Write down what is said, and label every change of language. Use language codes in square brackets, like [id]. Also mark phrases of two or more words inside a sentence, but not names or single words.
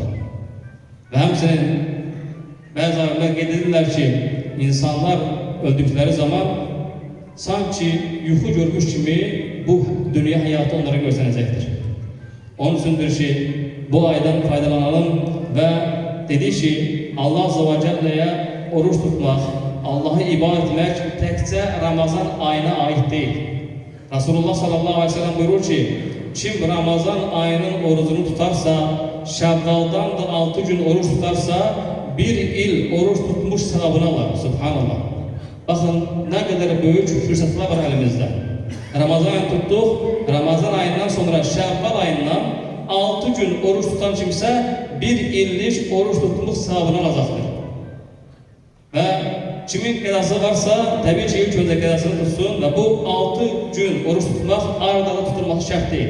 [az] Və həmçinin bəzi alimlər qeyd edirlər ki, insanlar öldükləri zaman sanki yuxu görmüş kimi bu dünya həyatı onlara görsənəcəkdir. Onun üçündür ki, bu aydan faydalanalım və dedik ki, Allah [ar] عز وجل'ye [az] oruç tutmaq, Allah'ı ibadət etmək təkcə Ramazan ayına ait deyil. Resulullah [ar] صلى الله عليه وسلم [az] buyurur ki, kim Ramazan ayının orucunu tutarsa, Şəvvaldan da 6 gün oruç tutarsa, bir il oruç tutmuş sevabını alır. Subhanallah. [tr] Bakın ne kadar büyük fürsətlər var elimizde. [az] Ramazan ayını tuttuk, Ramazan ayından sonra Şəvval ayından 6 gün oruç tutan kimsə, bir illik oruç tutmuş sevabını alacaqdır. Və kimin qədası varsa, təbii ki, ilk öncə qədasını tutsun və bu 6 gün oruç tutmaq arada tutulması şərt deyil.